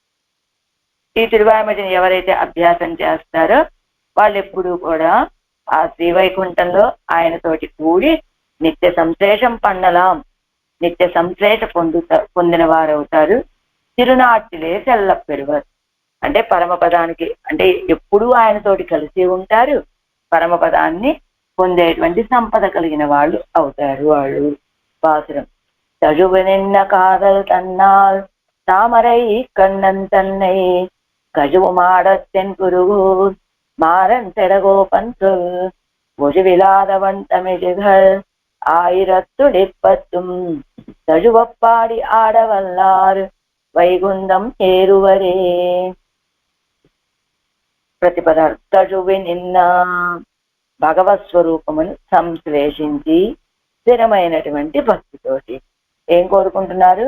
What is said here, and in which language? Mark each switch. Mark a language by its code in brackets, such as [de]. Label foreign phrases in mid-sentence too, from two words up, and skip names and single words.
[te] ఈ తిరువాయిముడిని ఎవరైతే అభ్యాసం చేస్తారో వాళ్ళు ఎప్పుడూ కూడా ఆ శ్రీవైకుంఠంలో ఆయనతోటి కూడి నిత్య సంశ్లేషం பண்ணலாம், నిత్య సంశ్లేష పొందిన వారు అవుతారు. [ta] திருநாட்டிலே தெள்ள பெறுவர் [te] అంటే పరమపదానికి, అంటే ఎప్పుడూ ఆయనతోటి కలిసి ఉంటారు, పరమపదాన్ని పొందేటువంటి సంపద కలిగిన వాళ్ళు అవుతారు వాళ్ళు. [ta] பாசுரம். தழுவு நின்ன காதல் தன்னால் தாமரை கண்ணன் தன்னை கழுவுமாடத் தென்குருகூர் மாறன் செடகோபன் சொல் ஒழுவிலாதவன் தமிழ்கள் 1010 தழுவப்பாடி ஆடவல்லார் வைகுந்தம் சேர்வரே. [te] ప్రతిపదాలు. తழுవి నిన్న భగవత్ స్వరూపమును సంశ్లేషించి స్థిరమైనటువంటి భక్తితోటి ఏం కోరుకుంటున్నారు?